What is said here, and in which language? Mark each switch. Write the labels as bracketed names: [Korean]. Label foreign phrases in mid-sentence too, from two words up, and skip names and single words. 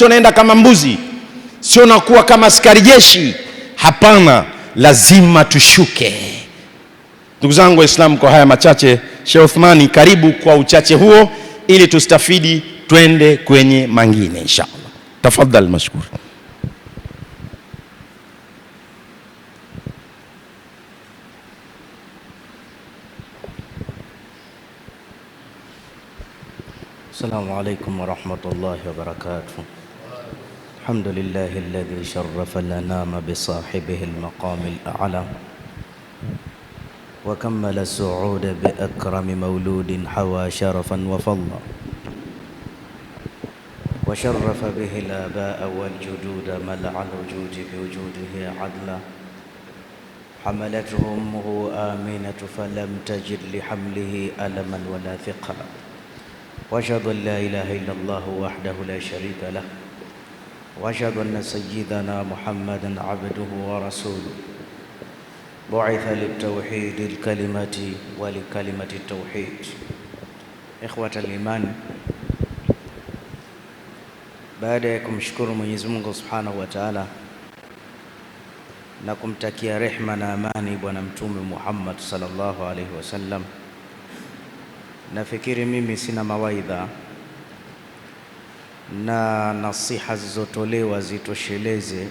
[Swahili] Sio naenda kama mbuzi, sio nakuwa kama askari jeshi. Hapana, lazima tushuke. Ndugu zangu Waislamu, kwa haya machache, Sheikh Uthmani, karibu kwa uchache huo ili tustafidi, twende kwenye mangine inshallah. Tafadhali mashukuru. [Arabic] السلام عليكم ورحمة الله وبركاته. الحمد لله الذي شرف الأنام بصاحبه المقام الأعلى وكمل السعود بأكرم مولود حوى شرفا وفضلا وشرف به الآباء والجدود ملأ الوجود بوجوده عدلا حملته أمه آمنة فلم تجد لحمله ألما ولا ثقلا وأشهد أن لا إله إلا الله وحده لا شريك له وأشهد أن سيدنا محمدا عبده ورسوله بعث للتوحيد الكلمة ولكلمة التوحيد. إخوة الإيمان, [Swahili] baada ya kumshukuru Mwenyezi Mungu [Arabic] سبحانه وتعالى [Swahili] na kumtakia rehma na amani Bwana Mtume Muhammad [Arabic] صلى الله عليه وسلم, [Swahili] nafikiri mimi sina mawaidha na nasiha zilizotolewa zitosheleze.